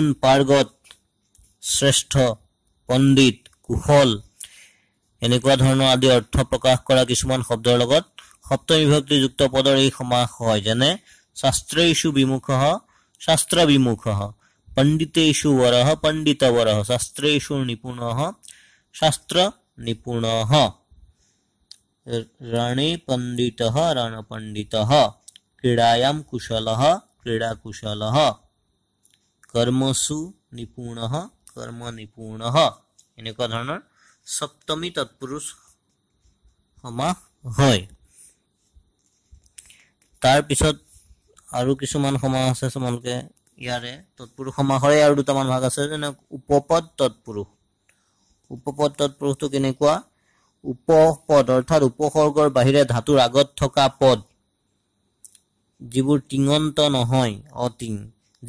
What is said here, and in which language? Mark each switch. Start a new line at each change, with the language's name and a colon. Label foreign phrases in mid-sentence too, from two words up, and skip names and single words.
Assamese: পাৰ্গত শ্ৰেষ্ঠ পণ্ডিত কুশল এনেকুৱা ধৰণৰ আদি অৰ্থ প্ৰকাশ কৰা কিছুমান শব্দৰ লগত সপ্তমী বিভক্তি যুক্ত পদৰ এই সমাস হয় যেনে
Sanskrit: শাস্ত্ৰেষু বিমুখঃ শাস্ত্ৰ বিমুখঃ পণ্ডিতেষু বৰঃ পণ্ডিত বৰঃ শাস্ত্ৰেষু নিপুণঃ শাস্ত্ৰ নিপুণঃ रणे पंडितः रण पंडितः क्रीडायां कुशलः क्रीडा कुशलः कर्मसु निपुणः कर्म निपुणः
Assamese: এনেকুৱা ধৰণৰ সপ্তমী তৎপুৰুষ সমাস হয় তাৰ পিছত আৰু কিছুমান সমাস আছে তোমালোকে ইয়াৰে তৎপুৰুষ সমাসৰে আৰু দুটামান ভাগ আছে যেনে উপপদ তৎপুৰুষটো কেনেকুৱা উপপদ অৰ্থাৎ উপসৰ্গৰ বাহিৰে ধাতুৰ আগত থকা পদ যিবোৰ টিঙন্ত নহয় অটিং যি